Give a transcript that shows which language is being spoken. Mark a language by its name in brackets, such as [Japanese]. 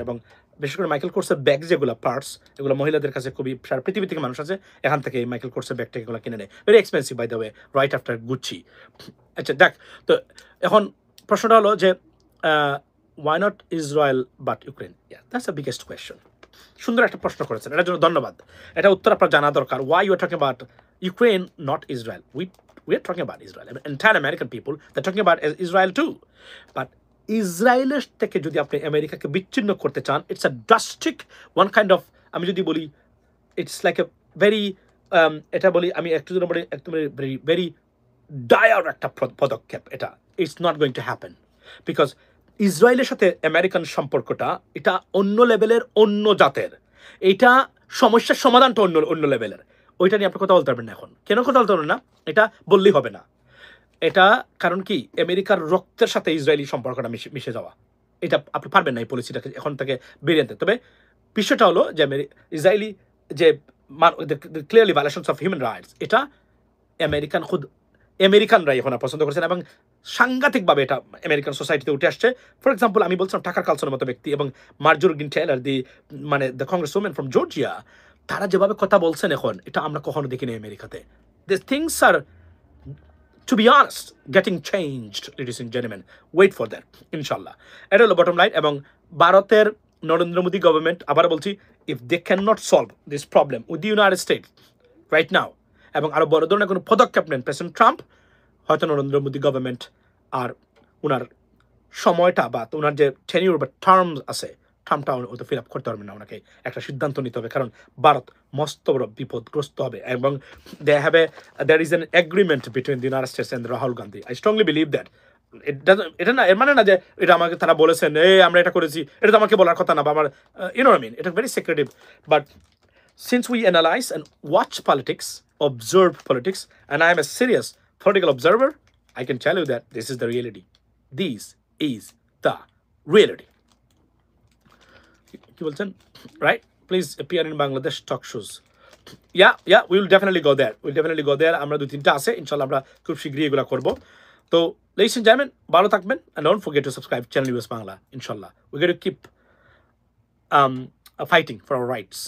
[Bangla] এবং বিশেষ করে মাইকেল কোর্সের ব্যাগ যেগুলো পার্টস, এগুলো মহিলাদের কাছে খুবই, সারা পৃথিবী থেকে মানুষ আছে এখান থেকে এই মাইকেল কোর্সের ব্যাগটা এগুলো কিনে নেয়, [English] Very expensive by the way, right after Gucci. [Bangla] আচ্ছা দেখ, তো এখন প্রশ্নটা হলো যে [English] Why not Israel but Ukraine? That's the biggest question. [Bangla] সুন্দর একটা প্রশ্ন করেছেন, এটার জন্য ধন্যবাদ। এটা উত্তর আপনার জানা দরকার। [English] Why you are talking about Ukraine not Israel? We are talking about Israel. Entire American people, they're talking about Israel too. [Bangla] But ইসরায়েলের থেকে যদি আপনি আমেরিকাকে বিচ্ছিন্ন করতে চান, [English] it's a drastic one kind of, [Bangla] আমি যদি বলি [English] it's like a very, [Bangla] এটা বলি আমি একটু জন্য বলি একদম ভেরি ডায়ার একটা পদক্ষেপ এটা। [English] it's not going to happen because [Bangla] ইসরায়েলের সাথে আমেরিকান সম্পর্কটা এটা অন্য লেভেলের, অন্য জাতের। এটা সমস্যার সমাধানটা অন্য লেভেলের। ওইটা নিয়ে আপনি কথা বলতে পারবেন না এখন। কেন কথা বলতে পারবেন না? এটা বললেই হবে না। এটা কারণ কি, আমেরিকার রক্তের সাথে ইসরায়েলি সম্পর্কটা মিশে যাওয়া, এটা আপনি পারবেন না এই পলিসিটাকে এখন থেকে বেরিয়ে আনতে। তবে বিষয়টা হলো যে ইসরায়েলি যে clearly violations of human rights, এটা আমেরিকানরাই এখন পছন্দ করেছেন এবং সাংঘাতিকভাবে এটা আমেরিকান সোসাইটিতে উঠে আসছে। ফর এক্সাম্পল, আমি বলছিলাম টাকার কালসনের মতো ব্যক্তি এবং মার্জোরি Taylor the Congress women from Georgia, তারা যেভাবে কথা বলছেন এখন, এটা আমরা কখনো দেখিনি আমেরিকাতে। [English] This things are, to be honest, getting changed, ladies and gentlemen. Wait for that, inshallah. [Bangla] এটা হলো বটম লাইন। এবং ভারতের নরেন্দ্র মোদী গভর্নমেন্ট, আবার বলছি, [English] if they cannot solve this problem with the United States right now, [Bangla] এবং আরো বড় ধরনের কোনো পদক্ষেপ নেন প্রেসিডেন্ট ট্রাম্প, হয়তো নরেন্দ্র মোদী গভর্নমেন্ট আর ওনার সময়টা বা ওনার যে টেনিউর বা টার্ম আছে টার্মটা হয়তো ফিল আপ করতে পারবেন না, ওনাকে একটা সিদ্ধান্ত নিতে হবে, কারণ ভারত মস্ত বড় বিপদগ্রস্ত হবে। এবং [English] there is an agreement between the United States and Rahul Gandhi. I strongly believe that. [Bangla] এটা না, এর মানে না যে এটা আমাকে তারা বলেছেন আমরা এটা করেছি, এটা তো আমাকে বলার কথা না, বা আমার এটা very secretive. [English] But since we analyze and watch politics, observe politics, and I am a serious political observer, I can tell you that this is the reality. This is the reality. [Bangla] কি বলছেন? [English] Right? Please appear in Bangladesh talk shows. Yeah, we will definitely go there. [Bangla] আমরা 2-3টা আছে, ইনশাআল্লাহ আমরা খুব শীঘ্রই এগুলা করব। [English] তো ladies and gentlemen, [Bangla] ভালো থাকবেন, [English] and don't forget to subscribe channel US Bangla. ইনশাআল্লাহ we're going to keep fighting for our rights.